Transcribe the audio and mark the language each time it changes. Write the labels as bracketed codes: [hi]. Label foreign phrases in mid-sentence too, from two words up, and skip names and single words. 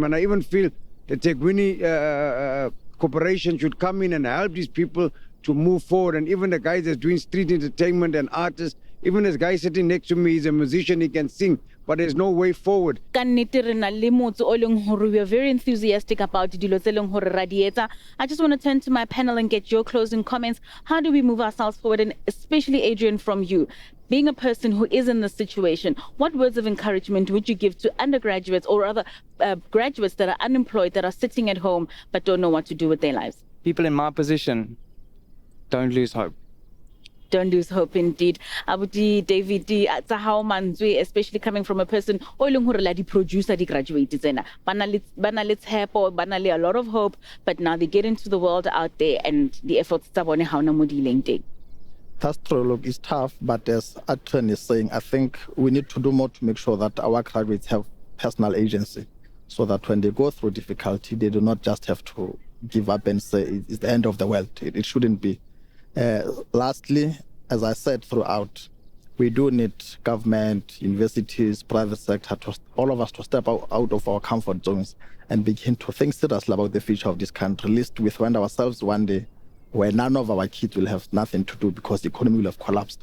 [en] And I even feel the Tegwini Corporation should come in and help these people to move forward. And even the guys that's doing street entertainment and artists, even this guy sitting next to me, he's a musician, he can sing, but there's no way forward. We are very enthusiastic about [st] dilo tse leng hore ra di etsa. [en] I just want to turn to my panel and get your closing comments. How do we move ourselves forward? And especially, Adrian, from you, being a person who is in this situation, what words of encouragement would you give to undergraduates or other graduates that are unemployed, that are sitting at home but don't know what to do with their lives? People in my position, don't lose hope. Don't lose hope, indeed. Abuti David Tsahao Manzwe, especially coming from a person [st] o leng hore la di producer di graduate tsena. Bana le tshepo, bana le [en] a lot of hope, but now they get into the world out there and the efforts [st] tsa bone ha ona mo di leng teng. [en] That's true. Look, it's tough, but as Adrian is saying, I think we need to do more to make sure that our graduates have personal agency, so that when they go through difficulty, they do not just have to give up and say it's the end of the world. It shouldn't be. Lastly, as I said throughout, we do need government, universities, private sector, all of us to step out of our comfort zones and begin to think seriously about the future of this country, lest we find ourselves one day where none of our kids will have nothing to do because the economy will have collapsed.